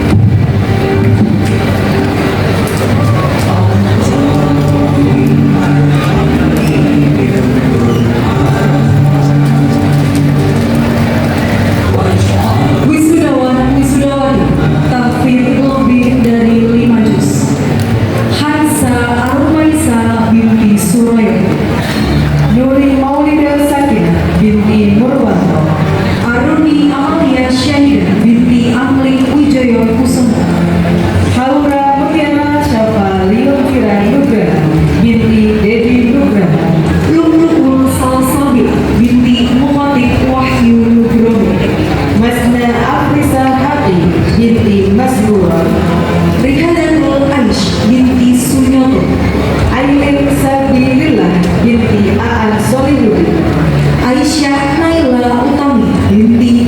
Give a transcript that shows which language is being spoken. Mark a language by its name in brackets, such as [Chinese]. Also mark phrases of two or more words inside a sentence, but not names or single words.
[Indonesian] Wisudawati tahfidz lebih dari 5 juz. Hansa Armaisa binti Suraya, Nuri Maulida Sakinah binti Murwanto, Aruni Amalia Syahidah binti Amli Wijoyo Kusumo, Haura Mutiara Syafa Liokira Nugraha binti Dedi Nugraha, Lumlukul Salsabila binti Muhammad Wahyu Nugroho, Masna Afrisa Hati binti Masrura, Rihadatul Aish binti Sunyoto, Aileen Sabilillah binti Aan Solihuddin, Aisyah Naila Utami binti